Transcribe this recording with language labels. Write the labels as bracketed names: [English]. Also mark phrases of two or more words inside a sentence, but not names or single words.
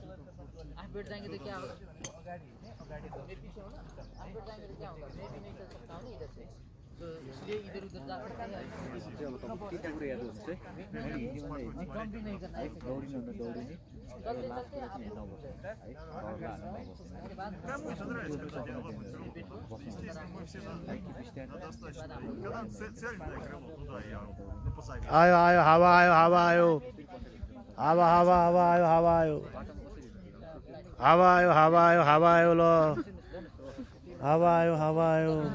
[Hindi] आप बैठ जाएंगे तो क्या होगा? मैं पीछे हूँ ना, आप बैठ जाएंगे तो क्या होगा? मैं भी नहीं चल सकता हूँ इधर से, तो इसलिए इधर उधर जा सकते हैं। जंप भी नहीं करना है, चलते चलते आप [Nepali] आयो आयो हावा आयो हावा आयो हावा हावा हावा आयो हावा आयो हावा आयो हावा आयो हावा आयो ल हावा आयो हावा आयो।